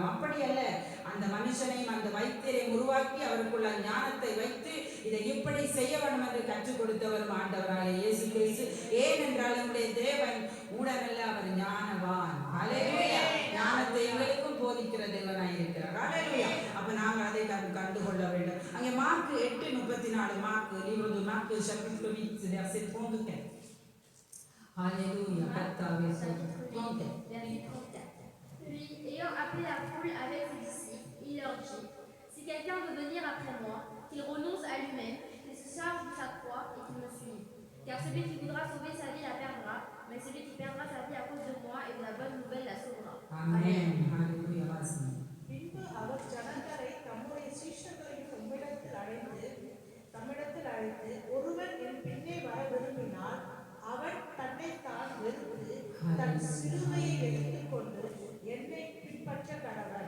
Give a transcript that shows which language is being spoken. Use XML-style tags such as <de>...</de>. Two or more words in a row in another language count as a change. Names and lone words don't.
<ta>அப்படி அல்ல, அந்த மனுஷனையும் அந்த வைத்தியரையும் உருவாக்கி அவருக்குள்ள ஞானத்தை வைத்து இதை இப்படி செய்ய வேண்டும் என்று கற்றுக் கொடுத்தவர் ஆண்டவராக இயேசு கிறிஸ்து. ஏனென்றால் நம்முடைய தேவன் மூடனல்ல, அவர் ஞானவான். அல்லேலூயா. ஞானத்தை எங்களுக்கும் போதிக்கிற தேவனாய் இருக்கிறார். அல்லேலூயா. அப்ப நாங்கள் அதை கண்டுகொள்ள வேண்டும். அங்கே மார்க் 8:34, மார்க்</ta> <fr>livre de Marc chapitre 8 verset 34. Alléluia. Katawe Verset 34. Puis, ayant appelé la foule avec ses disciples, il leur dit: si quelqu'un veut venir après moi, qu'il renonce à lui-même, qu'il se charge de sa croix et qu'il me suive. Car celui qui voudra sauver sa vie la perdra, mais celui qui perdra sa vie à cause de moi et de la bonne nouvelle la sauvera. Amen. Alléluia.</fr> <ta>பின்பு அவர் ஜனங்களை தம்முடைய சீஷர்களையும் தம்மிடத்தில் அழைத்து ஒருவன் என் பின்னே வர விரும்பினால் அவன் தன்னைத்தான் வெறுத்து தன் சிலுவையை எடுத்துக்கொண்டு என்னை பின்பற்ற கடவன்.</ta>